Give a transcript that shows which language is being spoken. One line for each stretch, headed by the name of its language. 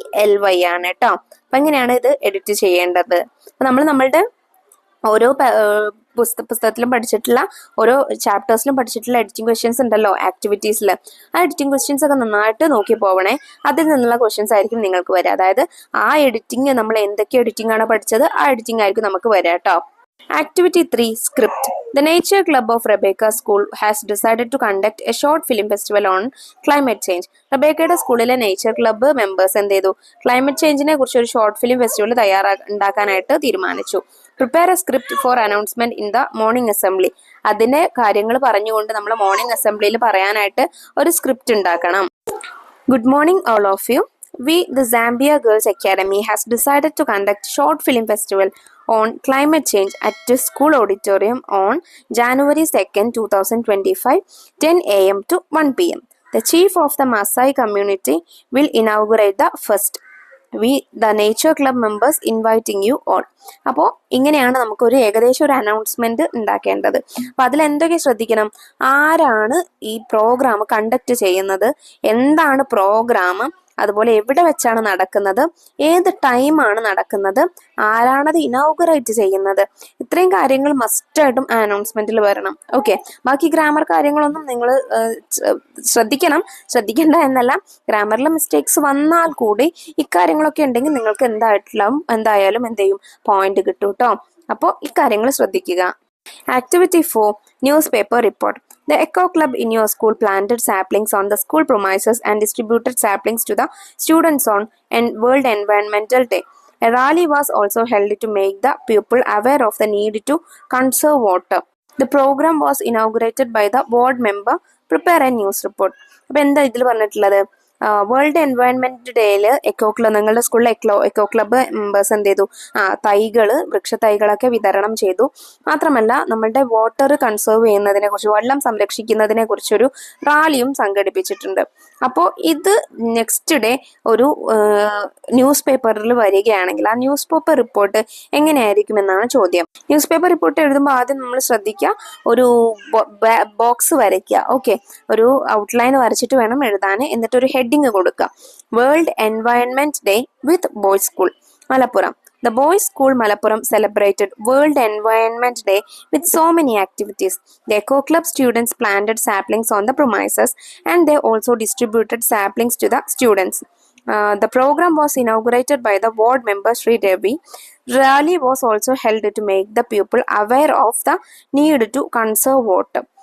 Malayalam: LOVELY ആണ് കേട്ടോ. അപ്പൊ എങ്ങനെയാണ് ഇത് എഡിറ്റ് ചെയ്യേണ്ടത്? അപ്പൊ നമ്മളുടെ ഓരോ പുസ്തകത്തിലും പഠിച്ചിട്ടുള്ള ഓരോ ചാപ്റ്റേഴ്സിലും പഠിച്ചിട്ടുള്ള എഡിറ്റിംഗ് ക്വസ്റ്റ്യൻസ് ഉണ്ടല്ലോ ആക്ടിവിറ്റീസിൽ. ആ എഡിറ്റിംഗ് ക്വസ്റ്റ്യൻസ് ഒക്കെ നന്നായിട്ട് നോക്കി പോവണേ. അതിൽ നിന്നുള്ള ക്വസ്റ്റ്യൻസ് ആയിരിക്കും നിങ്ങൾക്ക് വരിക. അതായത് ആ എഡിറ്റിംഗ്, നമ്മൾ എന്തൊക്കെ എഡിറ്റിംഗ് ആണ് പഠിച്ചത്, ആ എഡിറ്റിംഗ് ആയിരിക്കും നമുക്ക് വരിക കേട്ടോ.
English: Activity 3 Script. The Nature Club of Rebecca School has decided to conduct a short film festival on climate change.
Malayalam: റബേക്കയുടെ സ്കൂളിലെ നേച്ചർ ക്ലബ്ബ് മെമ്പേഴ്സ് എന്ത് ചെയ്തു? ക്ലൈമറ്റ് ചേഞ്ചിനെ കുറിച്ച് ഒരു ഷോർട്ട് ഫിലിം ഫെസ്റ്റിവൽ ഉണ്ടാക്കാനായിട്ട് തീരുമാനിച്ചു.
English: Prepare a script for announcement in the morning assembly.
Malayalam: അതിന്റെ കാര്യങ്ങൾ പറഞ്ഞുകൊണ്ട് നമ്മൾ മോർണിംഗ് അസംബ്ലിയിൽ പറയാനായിട്ട് ഒരു സ്ക്രിപ്റ്റ് ഉണ്ടാക്കണം.
English: Good morning all of you. We, the Zambia Girls Academy, has decided to conduct short film festival on climate change at the school auditorium on January 2nd, 2025, 10 a.m. to 1 p.m. The chief of the Maasai community will inaugurate the fest. We, the Nature Club members, inviting you all.
Malayalam: അപ്പോൾ ഇങ്ങനെയാണ് നമുക്കൊരു ഏകദേശം ഒരു announcement ഉണ്ടാക്കേണ്ടത്. അപ്പൊ അതിൽ എന്തൊക്കെ ശ്രദ്ധിക്കണം? ആരാണ് ഈ പ്രോഗ്രാം കണ്ടക്ട് ചെയ്യുന്നത്, എന്താണ് പ്രോഗ്രാം, അതുപോലെ എവിടെ വെച്ചാണ് നടക്കുന്നത്, ഏത് ടൈമാണ് നടക്കുന്നത്, ആരാണത് ഇനോഗ്രേറ്റ് ചെയ്യുന്നത്, ഇത്രയും കാര്യങ്ങൾ മസ്റ്റായിട്ടും അനൗൺസ്മെന്റിൽ വരണം. ഓക്കെ. ബാക്കി ഗ്രാമർ കാര്യങ്ങളൊന്നും നിങ്ങൾ ശ്രദ്ധിക്കണം. ശ്രദ്ധിക്കേണ്ട എന്നല്ല, ഗ്രാമറിൽ മിസ്റ്റേക്സ് വന്നാൽ കൂടി ഇക്കാര്യങ്ങളൊക്കെ ഉണ്ടെങ്കിൽ നിങ്ങൾക്ക് എന്തായാലും എന്ത് ചെയ്യും? പോയിന്റ് കിട്ടും കേട്ടോ. അപ്പോൾ ഇക്കാര്യങ്ങൾ ശ്രദ്ധിക്കുക.
English: Activity 4 Newspaper Report. The Eco Club in your school planted saplings on the school premises and distributed saplings to the students on World Environmental Day. A rally was also held to make the people aware of the need to conserve water. The program was inaugurated by the board member. Prepare a news report.
Malayalam: അപ്പോൾ എന്താ ഇതിൽ പറഞ്ഞിട്ടുള്ളത്? World environment ഡേയില് നിങ്ങളുടെ സ്കൂളിലെ echo club members എന്ത് ചെയ്തു? വൃക്ഷ തൈകളൊക്കെ വിതരണം ചെയ്തു. മാത്രമല്ല നമ്മളുടെ വാട്ടർ കൺസേർവ് ചെയ്യുന്നതിനെ കുറിച്ച്, വെള്ളം സംരക്ഷിക്കുന്നതിനെ കുറിച്ചൊരു റാലിയും സംഘടിപ്പിച്ചിട്ടുണ്ട്. അപ്പോൾ ഇത് നെക്സ്റ്റ് ഡേ ഒരു ന്യൂസ് പേപ്പറിൽ വരികയാണെങ്കിൽ ആ ന്യൂസ് പേപ്പർ റിപ്പോർട്ട് എങ്ങനെയായിരിക്കും എന്നാണ് ചോദ്യം. ന്യൂസ് പേപ്പർ റിപ്പോർട്ട് എഴുതുമ്പോൾ ആദ്യം നമ്മൾ ശ്രദ്ധിക്കുക, ഒരു ബോക്സ് വരയ്ക്കുക. ഓക്കെ. ഒരു ഔട്ട്ലൈൻ വരച്ചിട്ട് വേണം എഴുതാൻ. എന്നിട്ട് ഒരു ഹെഡിങ് കൊടുക്കുക.
English: World Environment Day with Boys School Malappuram. The Boys School Malappuram celebrated World Environment Day with so many activities. The Eco Club students planted saplings on the premises and they also distributed saplings to the students. The program was inaugurated by the ward member Sri Devi. Rally was also held to make the people aware of the need to conserve water.